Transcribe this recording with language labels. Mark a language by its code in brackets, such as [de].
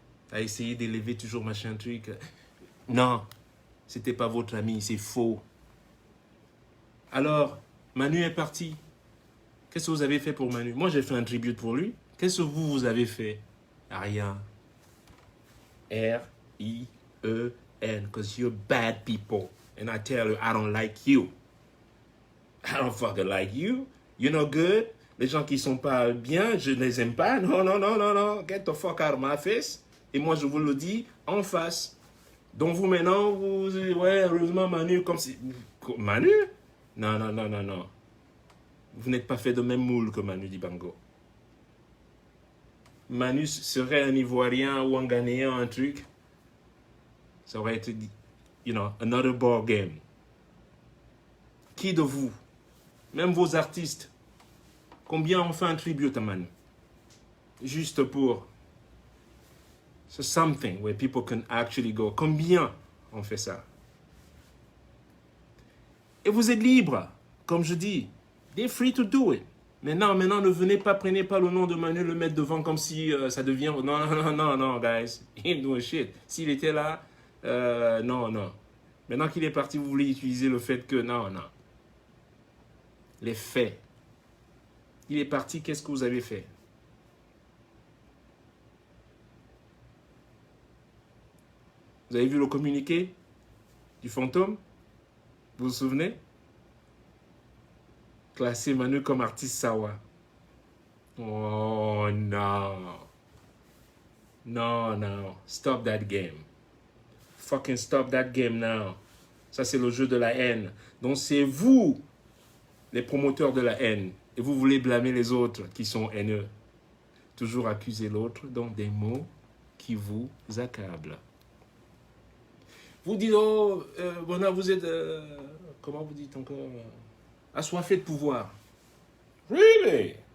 [fr] À essayer d'élever toujours machin truc. Non, c'était pas votre ami, c'est faux. Alors, Manu est parti. Qu'est-ce que vous avez fait pour Manu? Moi, j'ai fait un tribute pour lui. Qu'est-ce que vous avez fait? Rien. R-I-E-N. [en] Because you're bad people. And I tell you, I don't like you. I don't fucking like you. You're not good. [fr] Les gens qui sont pas bien, je ne les aime pas. Non, non, non, non, non. [en] Get the fuck out of my face. [fr] Et moi, je vous le dis en face. Donc, vous, maintenant, ouais, heureusement, Manu, comme si... Manu? Non, non, non, non, non. Vous n'êtes pas fait de même moule que Manu Dibango. Manu serait un Ivoirien ou un Ghanéen, un truc. Ça aurait été, [en] another ball game. [fr] Qui de vous, même vos artistes, combien on fait un tribute à Manu? Juste pour... [en] So something where people can actually go. [fr] Combien on fait ça? Et vous êtes libre, comme je dis. [en] They're free to do it. [fr] Maintenant, ne venez pas, prenez pas le nom de Manu, le mettre devant comme si ça devient... Non, non, non, non, non, [en] guys. He ain't doing shit. [fr] S'il était là, non, non. Maintenant qu'il est parti, vous voulez utiliser le fait que... Non, non. Les faits. Il est parti, qu'est-ce que vous avez fait? Vous avez vu le communiqué du fantôme? Vous vous souvenez? Classer Manu comme artiste Sawa. Oh non. Non, non. [en] Stop that game. Fucking stop that game now. [fr] Ça, c'est le jeu de la haine. Donc, c'est vous, les promoteurs de la haine. Et vous voulez blâmer les autres qui sont haineux. Toujours accuser l'autre, donc des mots qui vous accablent. Vous dites, oh, voilà, vous êtes, comment vous dites encore, assoiffé de pouvoir. Really?